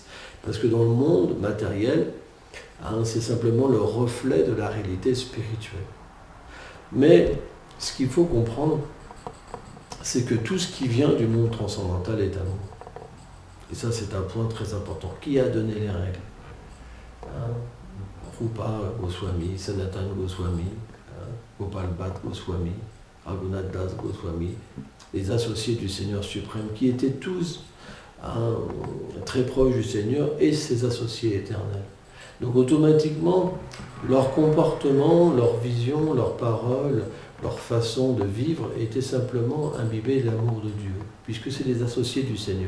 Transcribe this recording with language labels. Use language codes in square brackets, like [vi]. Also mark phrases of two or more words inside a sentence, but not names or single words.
[fr] Parce que dans le monde matériel, c'est simplement le reflet de la réalité spirituelle. Mais ce qu'il faut comprendre, c'est que tout ce qui vient du monde transcendantal est amour. Et ça, c'est un point très important. Qui a donné les règles? Rupa Goswami, Sanatan Goswami, Gopal Bhatt Goswami, Raghunath Das Goswami, les associés du Seigneur suprême, qui étaient tous très proches du Seigneur et ses associés éternels. Donc automatiquement, leur comportement, leur vision, leurs paroles, leur façon de vivre était simplement imbibée de l'amour de Dieu, puisque c'est les associés du Seigneur.